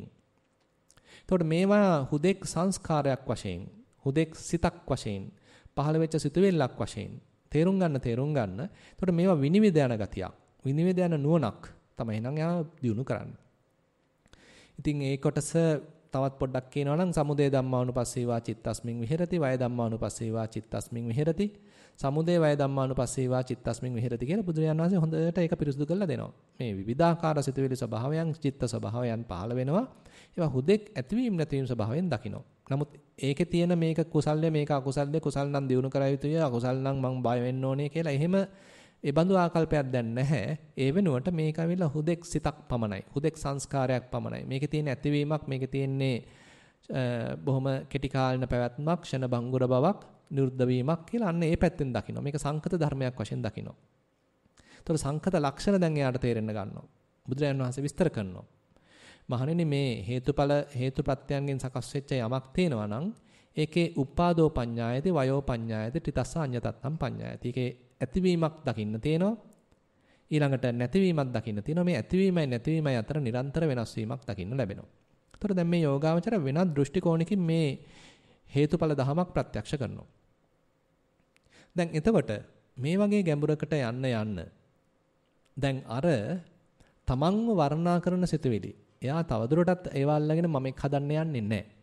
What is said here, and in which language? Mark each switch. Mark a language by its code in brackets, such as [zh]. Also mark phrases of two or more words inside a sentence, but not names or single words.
[si] එතකොට මේවා හුදෙක් සංස්කාරයක් වශයෙන්, හුදෙක් සිතක් වශයෙන්, පහළ වෙච්ච සිතුවිල්ලක් වශයෙන් තේරුම් ගන්න. එතකොට මේවා විනිවිද යන ගතියක්. විනිවිද යන නුවණක් තමයි නම් යා දිනු කරන්නේ. ඉතින් ඒ කොටස තවත් පොඩ්ඩක් කියනවා නම් [pi] සමුදය ධම්මානුපස්සීවා චිත්තස්මින් විහෙරති, වය ධම්මානුපස්සීවා චිත්තස්මින් විහෙරති, සමුදය වය ධම්මානුපස්සීවා චිත්තස්මින් විහෙරති [si] කියලා බුදුරජාණන් වහන්සේ හොඳට ඒක පිරිසුදු කරලා දෙනවා. මේ විවිධාකාර සිතුවිලි ස්වභාවයන්, චිත්ත ස්වභාවයන් පහළ වෙනවා. ඒවා හුදෙක් ඇතිවීම නැතිවීම ස්වභාවයෙන් දකිනවා. නමුත් ඒකේ තියෙන මේක කුසල්ය මේක අකුසල්ය, කුසල් නම් දිනු කරා යුතුය, අකුසල් නම් මං බය වෙන්න ඕනේ කියලා එහෙම ඒ බඳු ආකල්පයක් දැන් නැහැ. ඒ වෙනුවට මේක ඇවිල්ලා හුදෙක් සිතක් පමණයි. හුදෙක් සංස්කාරයක් පමණයි. මේකේ තියෙන ඇතිවීමක්, මේකේ තියෙන්නේ බොහොම කෙටි කාලින පැවැත්මක්, ක්ෂණ භංගුර බවක්, නිරුද්ධ වීමක් කියලා අන්න ඒ පැත්තෙන් දකිනවා. මේක සංකත ධර්මයක් වශයෙන් දකිනවා. ඒතකොට සංකත ලක්ෂණ දැන් එයාට තේරෙන්න ගන්නවා. බුදුරජාණන් වහන්සේ විස්තර කරනවා. මහණෙනි මේ හේතුප්‍රත්‍යයන්ගෙන් සකස් වෙච්ච යමක් තියෙනවා නම් ඒකේ [pi] උපාදෝ පඤ්ඤායති වයෝ පඤ්ඤායති ත්‍රිතස්ස අඤ්ඤතත්තම් පඤ්ඤායති. [si] ඒකේ ඇතිවීමක් දකින්න තියෙනවා. ඊළඟට නැතිවීමක් දකින්න තියෙනවා. මේ ඇතිවීමයි නැතිවීමයි අතර නිරන්තර වෙනස් වීමක් දකින්න ලැබෙනවා. ඒතර දැන් මේ යෝගාවචර වෙනත් දෘෂ්ටි කෝණකින් මේ හේතුඵල ධමයක් ප්‍රත්‍යක්ෂ කරනවා. දැන් එතකොට මේ වගේ ගැඹුරකට යන්න දැන් අර තමන්ව වර්ණනා කරන සිතුවිලි එයා තවදුරටත් ඒවා අල්ලගෙන මම එක් හදන්න යන්නේ නැහැ.